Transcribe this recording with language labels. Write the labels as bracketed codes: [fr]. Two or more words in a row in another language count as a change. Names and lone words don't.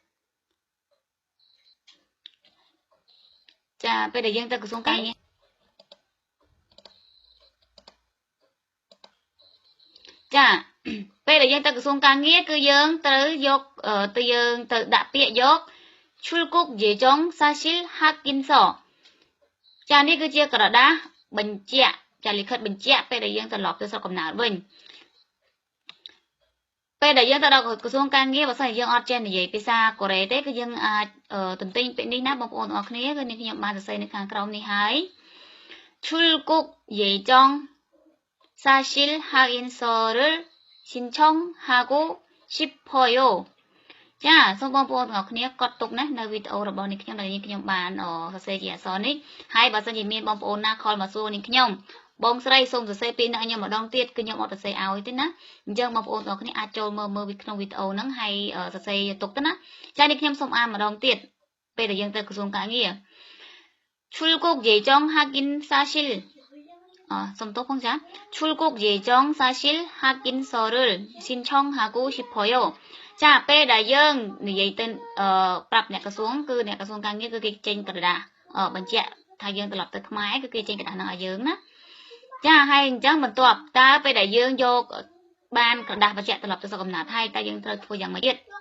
[km] ចាពេលដែលយើងទៅក្រសួងការងារចាពេលដែលយើងទៅក្រសួងការងារ គឺយើងត្រូវយកយើងទៅដាក់ពាក្យយក [ko] 출국 예정 사실 확인서 [km] ចានេះគឺជាក្រដាសបញ្ជាក់ចាលិខិតបញ្ជាក់ពេលដែលយើងត្រឡប់ទៅស្រុកកំណើតវិញពេលដែលយើងទៅដល់ក្រសួងការងារបើសិនជាយើងអត់ចេះនិយាយភាសា កូរ៉េទេគឺយើងអាចទន្ទិញពាក្យនេះណាបងប្អូនទាំងអស់គ្នាគឺនេះខ្ញុំបានសរសេរនៅខាងក្រោមនេះហើយ [ko] 출국 예정 사실 확인서를 신청하고 싶어요 [km] ចាសូមបងប្អូនទាំងអស់គ្នាកត់ទុកណានៅវីដេអូរបស់នេះខ្ញុំដែល ខ្ញុំបានសរសេរជាអក្សរនេះហើយបើសិនជាមានបងប្អូនណាខលមកសួរនេះខ្ញុំបងស្រីសូមសរសេរពាក្យនេះឲ្យខ្ញុំម្ដងទៀតគឺខ្ញុំអត់សរសេរឲ្យទេណា អញ្ចឹងបងប្អូនទាំងអស់គ្នាអាចចូលមើលវីក្នុងវីដេអូហ្នឹងហើយសរសេរទុកទៅណាចានេះខ្ញុំសូមអានម្ដងទៀត ពេលដែលយើងទៅក្រសួងការងារ [ko] 출국 예정 확인 사실 [km] សូមទោសផងចា [ko] 출국 예정 사실 확인서를 신청하고 싶어요 [km] ចាពេលដែលយើងនិយាយទៅប្រាប់អ្នកក្រសួងគឺអ្នកក្រសួងការងារគឺគេចេញក្រដាសបញ្ជាក់ថាយើងត្រឡប់ទៅខ្មែរគឺគេចេញក្រដាសហ្នឹងឲ្យយើងណាចាហើយអញ្ចឹងបន្ទាប់តើពេលដែលយើងយកបានក្រដាសបញ្ជាក់ត្រឡប់ទៅស្រុកកំណើតហើយតើយើងត្រូវធ្វើយ៉ាងម៉េចទៀត